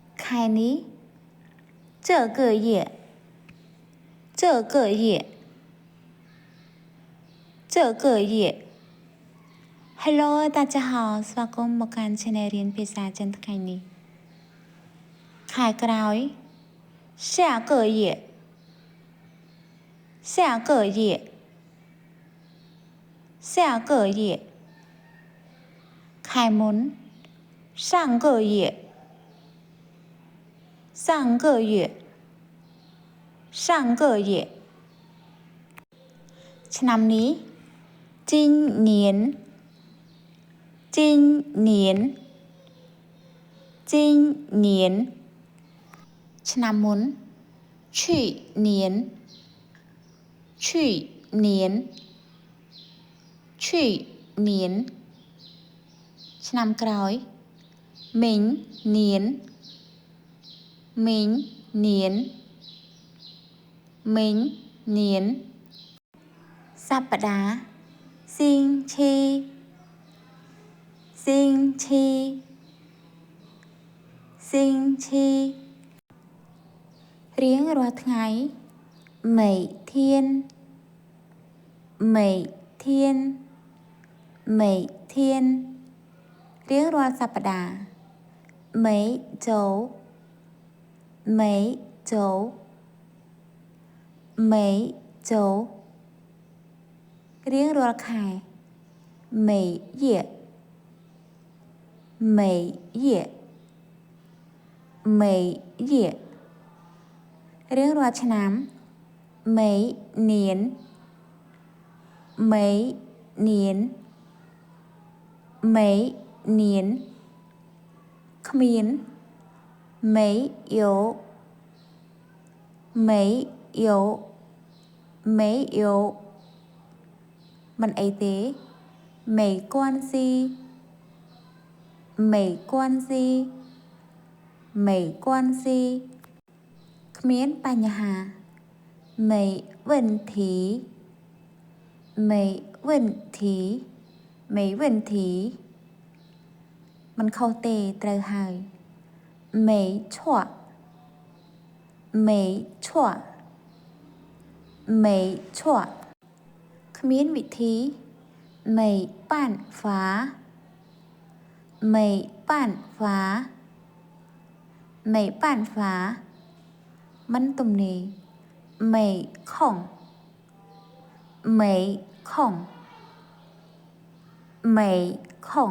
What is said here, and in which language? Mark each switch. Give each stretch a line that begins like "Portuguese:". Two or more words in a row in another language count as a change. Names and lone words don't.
Chinese: khải ní 这个月这个月这个月
Khmer: Hello
Chinese: 大家好
Khmer: ស្វាគមន៍មកកាន់ Channel រៀនភាសាចិនថ្ងៃនេះខែក្រោយ
Chinese: 下个月下个月下个月
Khmer: ខែមុន
Chinese: 上个月上个月上个月
Khmer: ឆ្នាំនេះ
Chinese: 今年今年今年
Khmer: ឆ្នាំមុន
Chinese: 去年去年去年
Khmer: ឆ្នាំក្រោយ
Chinese: 明年明年明年
Khmer: សប្តាហ៍
Chinese: 星期星期星期
Khmer: រៀងរាល់ថ្ងៃ
Chinese: 每天每天每天
Khmer: រៀងរាល់សប្តាហ៍
Chinese: 每周每周每周
Khmer: រៀងរាល់ខែ
Chinese: 每月每月每月
Khmer: រៀងរាល់ឆ្នាំ
Chinese: 每年每年每年
Khmer: គ្មាន
Chinese: 没有没有没有
Khmer: មិនអីទេ
Chinese: 没关系没关系没关系
Khmer: គ្មានបញ្ហា
Chinese: 没问题没问题没问题
Thai: มัน
Khmer: ខុសទេត្រូវហើយ
Chinese: 没错没错没错
Khmer: គ្មានវិធី
Chinese: 没办法没办法没办法
Khmer: មិនទំនេរ
Chinese: 没空没空没空